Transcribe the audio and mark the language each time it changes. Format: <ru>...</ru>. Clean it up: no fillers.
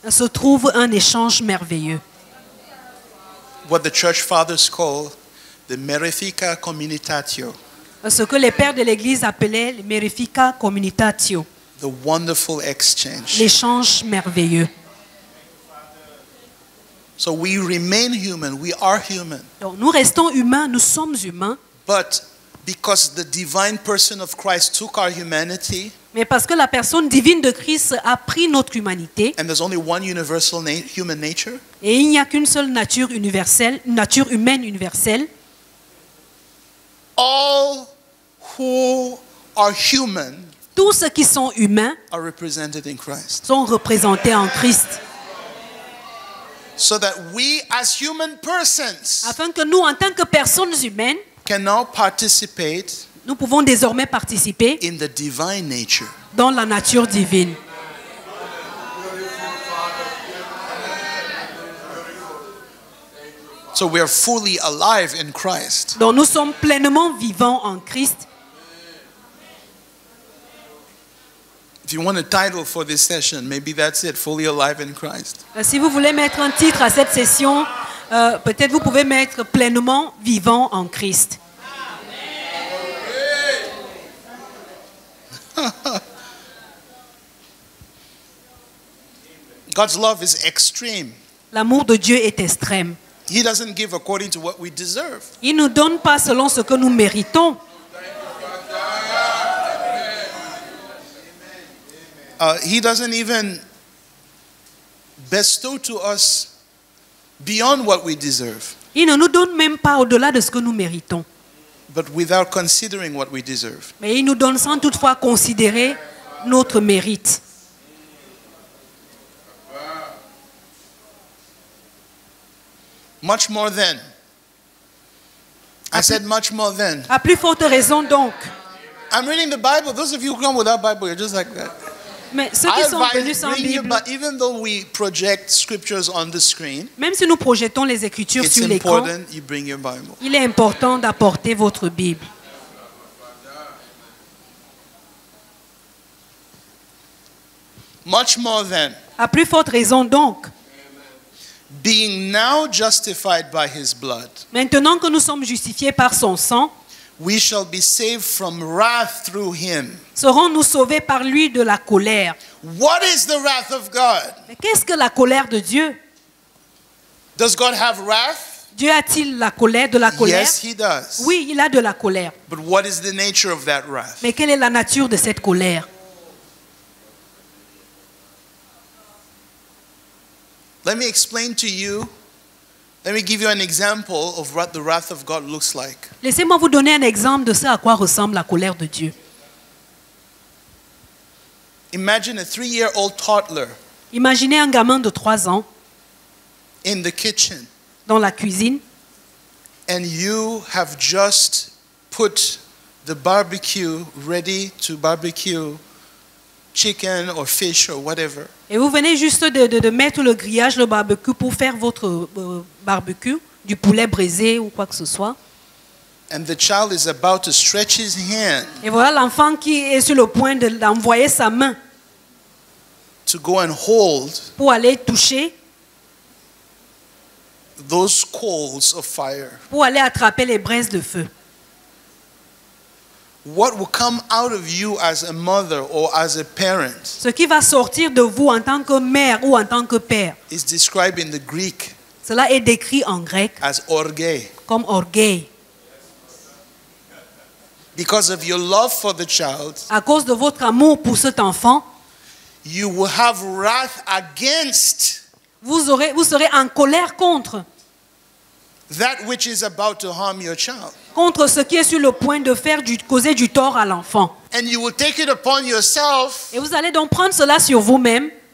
<fr>se trouve un échange merveilleux.</fr> <en>What the church fathers call the Merifica Communitatio,</en> <fr>Ce que les pères de l'Église appelaient le Merifica Communitatio,</fr> <en>the wonderful exchange.</en> <fr>l'échange merveilleux.</fr> <en>So we remain human, we are human,</en> <fr>Donc, nous restons humains, nous sommes humains,</fr> <en>but because the divine person of Christ took our humanity,</en> <fr>mais parce que la personne divine de Christ a pris notre humanité,</fr> <en>and there's only one universal human nature,</en> <fr>et il n'y a qu'une seule nature universelle, une nature humaine universelle,</fr> <en>all who are human</en> <fr>tous ceux qui sont humains</fr> <en>are represented in Christ.</en> <fr>sont représentés en Christ.</fr> <en>So that we as human persons</en> <fr>Afin que nous, en tant que personnes humaines,</fr> <en>can now participate</en> <fr>nous pouvons désormais participer</fr> <en>in the divine nature.</en> <fr>dans la nature divine.</fr> <en>So we are fully alive in Christ.</en> <fr>Donc nous sommes pleinement vivants en Christ.</fr> <en>If you want a title for this session, maybe that's it, fully alive in Christ.</en> <fr>Si vous voulez mettre un titre à cette session, peut-être vous pouvez mettre pleinement vivant en Christ.</fr> <en>God's love is extreme.</en> <fr>L'amour de Dieu est extrême.</fr> <en>He doesn't give according to what we deserve.</en> <fr>Il ne nous donne pas selon ce que nous méritons.</fr> <en>He doesn't even bestow to us beyond what we deserve,</en> <fr>Il ne nous donne même pas au-delà de ce que nous méritons.</fr> <en>but without considering what we deserve.</en> <fr>Mais il nous donne sans toutefois considérer notre mérite.</fr> <en>Much more than. I said much more than.</en> <fr>À plus forte raison donc.</fr> <en>I'm reading the Bible. Those of you who come without Bible, you're just like that.</en> <fr>Mais ceux qui sont venus sans</fr> <en>bring you,</en> <fr>Bible,</fr> <en>but even though we project scriptures on the screen,</en> <fr>même si nous projetons les Écritures</fr> <en>it's</en> <fr>sur l'écran,</fr> <en>important you bring your Bible.</en> <fr>il est important d'apporter votre Bible.</fr> <en>Much more than.</en> <fr>À plus forte raison donc.</fr> <en>Being now justified by his blood,</en> <fr>Maintenant que nous sommes justifiés par son sang,</fr> <en>we shall be saved from wrath through him.</en> <fr>serons-nous sauvés par lui de la colère.</fr> <en>What is the wrath of God?</en> <fr>Mais qu'est-ce que la colère de Dieu?</fr> <en>Does God have wrath?</en> <fr>Dieu a-t-il la colère, de la colère?</fr> <en>Yes, he does.</en> <fr>Oui, il a de la colère.</fr> <en>But what is the nature of that wrath?</en> <fr>Mais quelle est la nature de cette colère?</fr> <en>Let me explain to you. Let me give you an example of what the wrath of God looks like.</en> <fr>Laissez-moi vous donner un exemple de ce à quoi ressemble la colère de Dieu.</fr> <en>Imagine a 3-year-old toddler</en> <fr>Imaginez un gamin de 3 ans</fr> <en>in the kitchen,</en> <fr>dans la cuisine</fr> <en>and you have just put the barbecue ready to barbecue chicken or fish or whatever.</en> <fr>et vous venez juste de mettre le grillage, le barbecue pour faire votre barbecue, du poulet braisé ou quoi que ce soit.</fr> <en>And the child is about to stretch his hand</en> <fr>Et voilà l'enfant qui est sur le point d'envoyer sa main</fr> <en>to go and hold</en> <fr>pour aller toucher,</fr> <en>those coals of fire.</en> <fr>pour aller attraper les braises de feu.</fr> <en>What will come out of you as a mother or as a parent</en> <fr>Ce qui va sortir de vous en tant que mère ou en tant que père,</fr> <en>is described in the Greek</en> <fr>cela est décrit en grec</fr> <en>as orge.</en> <fr>comme orgueil.</fr> <en>Because of your love for the child,</en> <fr>À cause de votre amour pour cet enfant,</fr> <en>you will have wrath against</en> <fr>vous serez en colère contre</fr> <en>that which is about to harm your child.</en> <fr>ce qui est sur le point de causer du tort à l'enfant.</fr> <en>And you will take it upon yourself</en> <fr>Et vous allez donc prendre cela sur vous-même</fr>